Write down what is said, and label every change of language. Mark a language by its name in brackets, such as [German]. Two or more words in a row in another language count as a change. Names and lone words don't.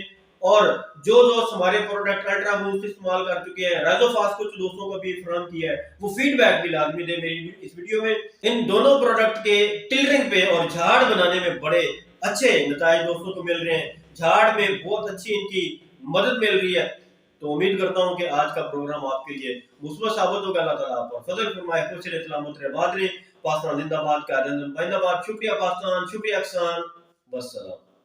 [Urdu] اور جو دوست ہمارے پروڈکٹ الٹرا بوسٹ استعمال کر چکے ہیں، رائزوفاس کچھ دوستوں کا بھی فراہم کیا ہے، وہ فیڈبیک بھی لازمی دے میری اس ویڈیو میں. ان دونوں پروڈکٹ کے ٹلرنگ پے اور جھاڑ بنانے میں بڑے اچھے نتائج دوستوں کو مل رہے ہیں. جھاڑ میں بہت اچھی ان کی مدد مل رہی ہے۔ تو امید کرتا ہوں کہ آج کا پروگرام آپ کے لیے مثبت ثابت ہوگا. اللہ تعالیٰ آپ پر فضل فرمائے، خوش رہے، سلامت رہے، آباد رہے. پاکستان زندہ باد، قائد اعظم زندہ باد. شکریہ پاکستان، شکریہ احسان، والسلام.